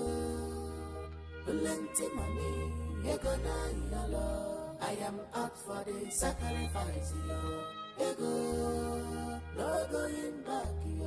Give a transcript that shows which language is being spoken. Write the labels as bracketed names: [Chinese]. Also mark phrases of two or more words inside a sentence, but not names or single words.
[English] Plenty money, [Igbo] ego na yalo. [English] I am up for the sacrifice, yo. Ego, no going back, yo.